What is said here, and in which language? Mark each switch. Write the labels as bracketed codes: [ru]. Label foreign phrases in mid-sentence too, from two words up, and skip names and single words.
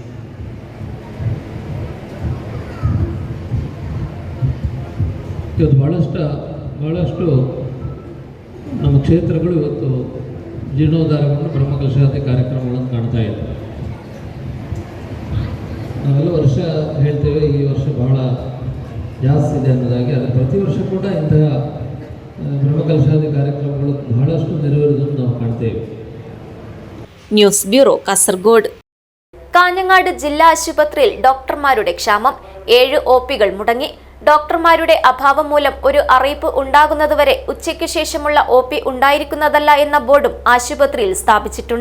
[kn] ಇವತ್ತು ಬಹಳಷ್ಟು ನಮ್ಮ ಕ್ಷೇತ್ರಗಳು ಇವತ್ತು ಜೀರ್ಣೋದ್ಧಾರಗೊಂಡು ಬ್ರಹ್ಮಕಲಶಾದಿ ಕಾರ್ಯಕ್ರಮಗಳನ್ನು ಕಾಣ್ತಾ ಇದ್ದಾರೆ. ನಾವೆಲ್ಲ ವರ್ಷ ಹೇಳ್ತೇವೆ ಈ ವರ್ಷ ಬಹಳ ಜಾಸ್ತಿ ಇದೆ ಅನ್ನೋದಾಗಿ, ಅದು ಪ್ರತಿ ವರ್ಷ ಕೂಡ ಇಂತಹ ಬ್ರಹ್ಮಕಲಶಾದಿ ಕಾರ್ಯಕ್ರಮಗಳು ಬಹಳಷ್ಟು ನೆರವೇರುವುದನ್ನು ನಾವು ಕಾಣ್ತೇವೆ. [ml] ന്യൂസ് ബ്യൂറോ, കാസർഗോഡ്. കാഞ്ഞങ്ങാട് ജില്ലാ ആശുപത്രിയിൽ ഡോക്ടർമാരുടെ ക്ഷാമം. 7 OPകൾ മുടങ്ങി. ഡോക്ടർമാരുടെ അഭാവം മൂലം ഒരു അറിയിപ്പ് ഉണ്ടാകുന്നതുവരെ ഉച്ചയ്ക്ക് ശേഷമുള്ള OP ഉണ്ടായിരിക്കുന്നതല്ല എന്ന ബോർഡും ആശുപത്രിയിൽ സ്ഥാപിച്ചിട്ടുണ്ട്.